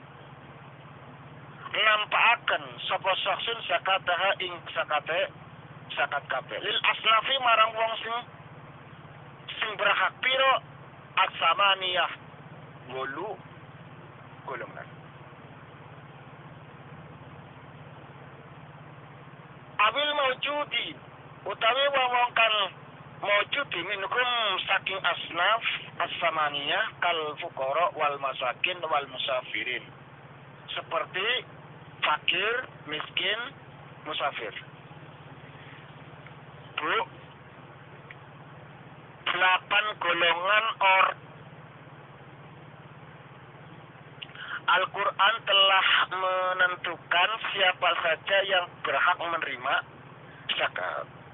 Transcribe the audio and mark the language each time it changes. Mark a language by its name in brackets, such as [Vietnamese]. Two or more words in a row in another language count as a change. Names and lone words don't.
[Javanese] nampaaken sapa saksun zakataha ing zakate zakat kabeh [Arabic] lil asnafi [Javanese] marang wong sing berhak piro as-samaniyah 8 golongan. [Arabic] Abil maujudi [Javanese] utawi wong kang [Arabic] maujudi minkum [Javanese] saking [Arabic] asnaf as-samaniyah kal fuqara wal masakin wal musafirin, [Indonesian] seperti fakir, miskin, musafir. Bu, 8 golongan Al-Quran telah menentukan siapa saja yang berhak menerima zakat.